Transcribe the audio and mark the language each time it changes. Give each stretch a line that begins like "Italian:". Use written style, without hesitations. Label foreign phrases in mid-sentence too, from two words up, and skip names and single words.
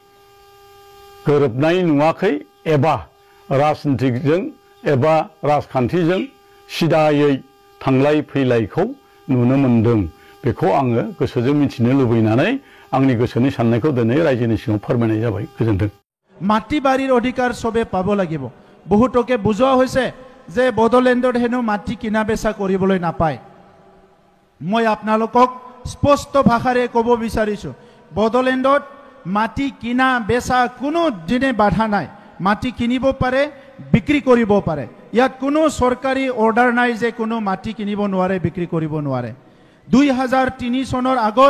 Bodo: गोरोबनाय नुवाखै एबा राजनितिकजों एबा राजखान्थिजों सिदायै थांलाय फैलायखौ नुनो मोनदों बेखौ आङो गोसोजों मिथिनो लुबैनानै आंनि गोसोनि साननायखौ दिनै रायजोनि सिगाङाव फोरमायनाय जाबाय गोजोन्थों
Assamese: माटी बाৰীৰ অধিকাৰ সবে পাব লাগিব বহুতকে বুজোৱা হৈছে যে বড়োলেণ্ডত হেনো মাটি কিনা বেচা কৰিবলৈ নাপায় মই আপোনালোকক স্পষ্ট ভাষাৰে ক'ব বিচাৰিছোঁ বড়োলেণ্ডত মাটি কিনা বেচা কোনো দিনে বাধা নাই মাটি কিনিব পাৰে বিক্ৰী কৰিব পাৰে ইয়াত কোনো চৰকাৰী অৰ্ডাৰ নাই যে কোনো মাটি কিনিব নোৱাৰে বিক্ৰী কৰিব নোৱাৰে 2003 চনৰ আগত